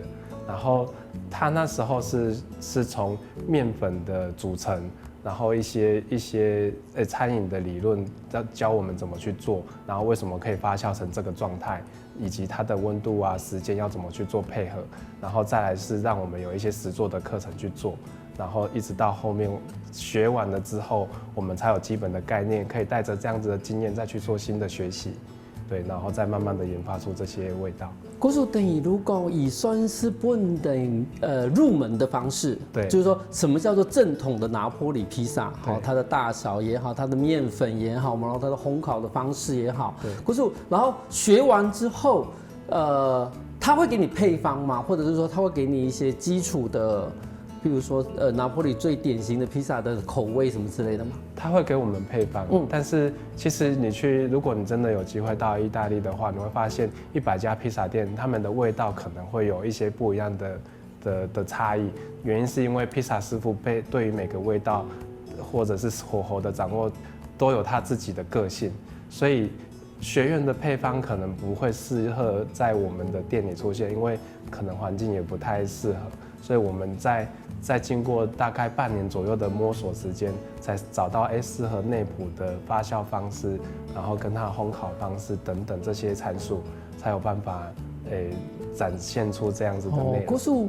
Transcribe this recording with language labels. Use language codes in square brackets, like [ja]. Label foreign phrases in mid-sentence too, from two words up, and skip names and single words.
[zh] 然後他那時候是從麵粉的組成，然後一些餐飲的理論教我們怎麼去做，然後為什麼可以發酵成這個狀態，以及它的溫度啊、時間要怎麼去做配合，然後再來是讓我們有一些實作的課程去做。然後一直到後面學完了之後，我們才有基本的概念，可以帶着這樣子的經驗再去做新的學習，對，然後再慢慢的研發出這些味道。嗰種等於如果以算是本的入門的方式，對，就是說什麼叫做正統的拿坡里披薩，好，它的大小也好，它的麵粉也好，然後它的烘烤的方式也好，對，可是然後學完之後，他會給你配方嗎？或者是說他會給你一些基礎的？譬如說，拿坡里最典型的披薩的口味什麼之類的嗎？他會給我們配方，但是其實如果你真的有機會到意大利的話，你會發現100家披薩店，他們的味道可能會有一些不一樣的差異。原因是因為披薩師傅對於每個味道或者是火候的掌握，都有他自己的個性，所以学院的配方可能不会适合在我们的店里出现，因为可能环境也不太适合，所以我们在经过大概半年左右的摸索时间，才找到适合内埔的发酵方式，然后跟它的烘烤方式等等这些参数，才有办法展现出这样子的内容。